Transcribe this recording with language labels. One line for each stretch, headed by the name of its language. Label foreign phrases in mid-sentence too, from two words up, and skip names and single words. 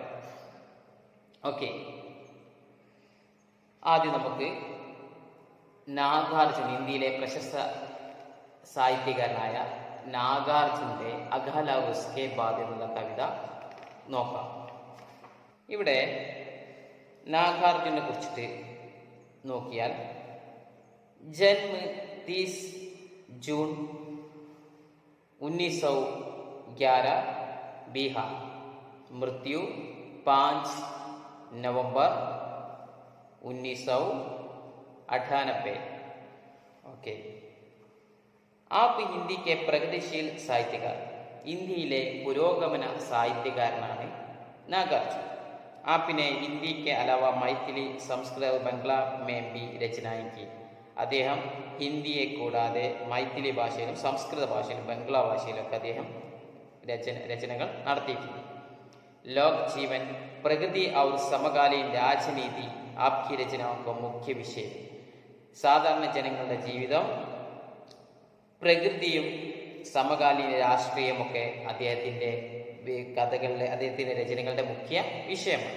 Malayalam: ഓക്കെ, ആദ്യം നമുക്ക് നാഗാർജുൻ, ഇന്ത്യയിലെ പ്രശസ്ത സാഹിത്യകാരനായ നാഗാർജുൻ്റെ അഖാൽ ഔർ ഉസ്കെ ബാദ് എന്നുള്ള കവിത നോക്കാം. ഇവിടെ നാഗാർജുനെ കുറിച്ചിട്ട് നോക്കിയാൽ, ജന്മ 30 ജൂൺ 1911 ബീഹാർ,
Hindi: मृत्यु 5 नवंबर 1998. ഓക്കെ, आप हिंदी के प्रगतिशील साहित्यकार,
Malayalam: ഇന്ത്യയിലെ പുരോഗമന സാഹിത്യകാരനാണ് നാഗാർജുൻ.
Hindi: आपने हिंदी के अलावा मैथिली, संस्कृत और बंगला में भी रचनाएं की.
Malayalam: അദ്ദേഹം ഹിന്ദിയെ കൂടാതെ മൈഥിലി ഭാഷയിലും സംസ്കൃത ഭാഷയിലും ബംഗ്ലാ ഭാഷയിലൊക്കെ അദ്ദേഹം രചനകൾ നടത്തിയിട്ടുണ്ട്.
Hindi: लोक जीवन, प्रकृति और समकालीन राजनीति आपकी रचनाओं मुख्य विषय.
Malayalam: സാധാരണ ജനങ്ങളുടെ ജീവിതം, പ്രകൃതിയും സമകാലീന രാഷ്ട്രീയമൊക്കെ അദ്ദേഹത്തിൻ്റെ അദ്ദേഹത്തിൻ്റെ രചനകളുടെ മുഖ്യ വിഷയമാണ്.